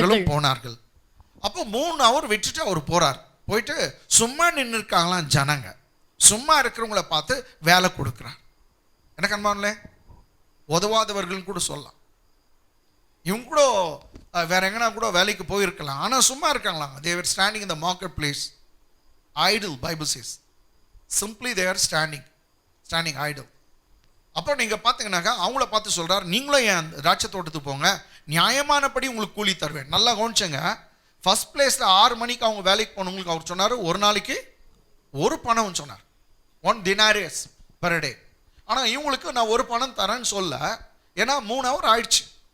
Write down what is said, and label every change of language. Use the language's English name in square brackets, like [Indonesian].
[Tamil] போனார்கள். அப்போ 3 ஹவர் விட்டுட்டு அவர் போறார். போயிட்டு சும்மா நின்று இருக்காங்களாம் ஜனங்க. சும்மா இருக்கிறவங்கள பார்த்து வேலை கொடுக்குறார். எனக்கு அன்பானே, உதவாதவர்கள் கூட சொல்லலாம். இவங்க கூட வேற எங்கன்னா கூட வேலைக்கு போயிருக்கலாம், ஆனால் சும்மா இருக்காங்களாம். [English] they were standing in the marketplace idle. Bible says simply they are standing idle. [Tamil] அப்போ நீங்கள் பார்த்தீங்கன்னாக்கா அவங்கள பார்த்து சொல்கிறார், நீங்களும் என் திராட்சை தோட்டத்துக்கு போங்க, நியாயமானபடி உங்களுக்கு கூலி தருவேன். நல்லா கவனிச்சுங்க. ஃபர்ஸ்ட் பிளேஸில் 6 மணிக்கு அவங்க வேலைக்கு போனவங்களுக்கு அவர் சொன்னார், ஒரு நாளைக்கு ஒரு பணம் சொன்னார், [English] 1 denarius per day. [Tamil] ஆனால் இவங்களுக்கு நான் ஒரு பணம் தரேன்னு சொல்ல, ஏன்னா 3 ஹவர் ஆயிடுச்சு.